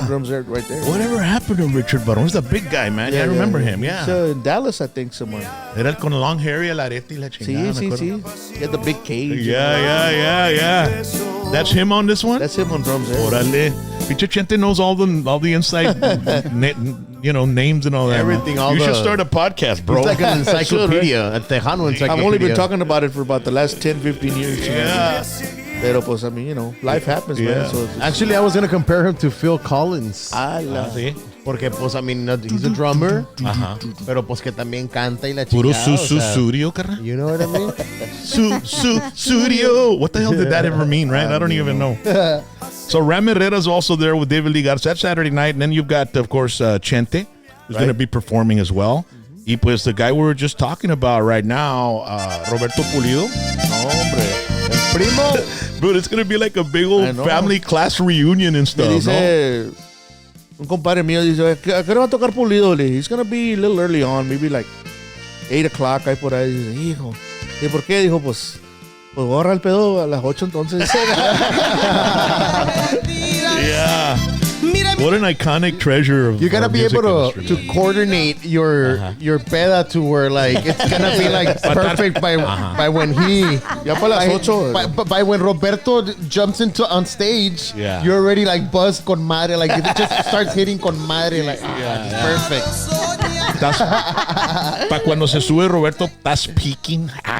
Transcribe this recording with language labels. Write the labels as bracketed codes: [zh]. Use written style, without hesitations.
[en] Playing drums there, right there. Whatever happened to Richard Barron? He's a big guy, man. Yeah, I remember him, yeah. He's in Dallas, I think, somewhere. [es] Era el con [en] long hair [es] y el arete y la chingada. Sí. [en] He had the big cage. Yeah. That's him on this one? That's him on drums there. [es] Orale. Pinche [en] Chente knows all the inside names and all that. Everything, all You should start a podcast, bro. It's like an encyclopedia, a Tejano encyclopedia. I've only been talking about it for about the last 10, 15 years. Yeah. [es] Pero pues, [en] I mean, you know, life happens, man. So actually, I was going to compare him to Phil Collins. [es] ¿Sí? Porque, pues, [en] I mean, he's a drummer. [es] Ajá. Pero, pues, que también canta y la Puro chingada. Surio, carnal. [en] You know what I mean? Studio. What the hell did that ever mean, right? I don't even know. So Ram Herrera's also there with David Lee Garza. That's Saturday night. And then you've got, of course, Chente, who's going to be performing as well. [es] Y pues [en] the guy we were just talking about right now, Roberto Pulido. [es] Hombre. Primo. [en] Dude, it's going to be like a big old family class reunion and stuff, [es] dice, un compadre mío dice, ¿a qué hora va a tocar Pulido? [en] He's going to be a little early on, maybe like 8 o'clock. [es] Ahí por ahí. Dice, hijo. ¿Y por qué? Dijo, pues borra el pedo a las 8 entonces. [en] Yeah. What an iconic treasure of You gotta be able to coordinate your peda to where like it's gonna be like perfect by when he [es] ya para las 8 [en] by when Roberto jumps on stage, you're already like buzzed [es] con madre, [en] like it just starts hitting con madre, like perfect. [es] Para cuando se sube Roberto, estás peaking.